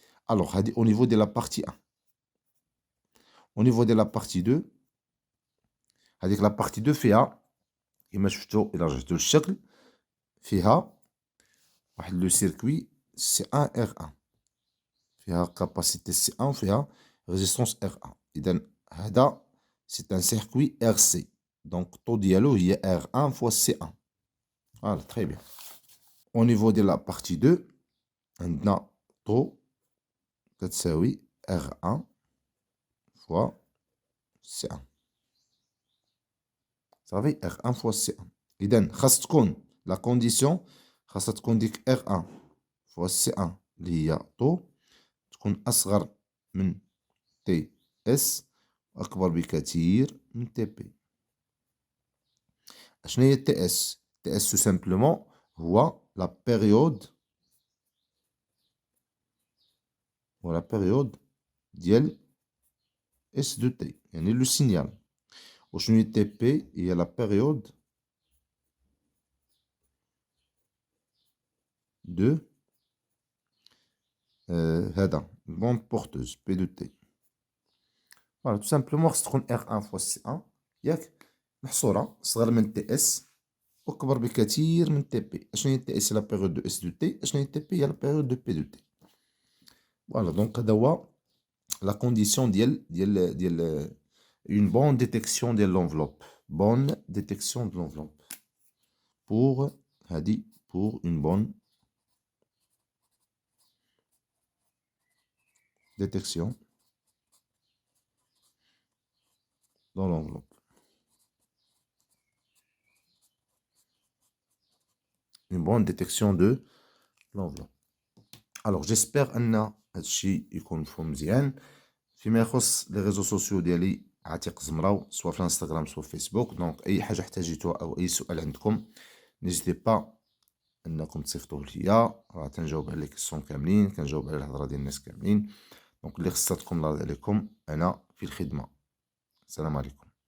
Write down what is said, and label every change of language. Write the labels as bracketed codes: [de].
[ar] الوغ هادي او نيفو ديال لا بارتي 1. او نيفو ديال لا بارتي 2، هاديك لا بارتي 2 فيها كيما شفتو الى رجعتو للشكل فيها واحد لو سيركوي سي 1 ار 1، فيها كاباسيتي سي 1 وفيها ريزيستونس ار 1. اذا هذا سي ان سيركوي ار سي. دونك طو ديالو هي ار 1 فوا سي 1. [fr] فوالا تري بيان. au niveau de la partie 2 [ar] عندنا طو كتساوي [fr] R1 فوا C1. [ar] صافي. [fr] R1 فوا C1. [ar] إذا خاص تكون لا كونديسيون، خاصها تكون ديك R1 فوا C1 اللي هي طو تكون أصغر من تي اس وأكبر بكثير من تي بي. شنو هي تي اس؟ تي اس تو سامبلومون هو لا بيريود، ولا بيريود ديال اس دو تي، يعني لو سينيال. وشنو هي تي بي؟ هي لا بيريود دو هذا البوند بورتوز بي دو تي. فوالا تو سامبلومون خص تكون ار ان فوا سي ان ياك، محصورة صغر من تي اس وأكبر بكثير من تي بي. اشنو هي تي اس؟ هي لا بيريود دو اس دو تي. اشنو هي تي بي؟ هي لا بيريود دو بي دو تي. [fr] فوالا دونك [ar] هذا هو [fr] لا كونديسيون ديال une bonne détection de l'enveloppe. Bonne détection de l'enveloppe. Pour, [ar] هادي [fr] pour une bonne détection dans l'enveloppe. Une bonne détection de l'enveloppe. Alors j'espère [ar] ان هادشي يكون مفهوم مزيان. فيما يخص لي ريزو سوسيو ديالي عتيق زمراو، سواء في الانستغرام سواء في فيسبوك. دونك اي حاجه احتاجيتوها او اي سؤال عندكم نيزيتي با انكم تصيفطوه ليا، راه تنجاوب على لي كيسيون كاملين، كنجاوب على الهضره ديال الناس كاملين. دونك اللي خصاتكم الله عليكم، انا في الخدمه. السلام عليكم.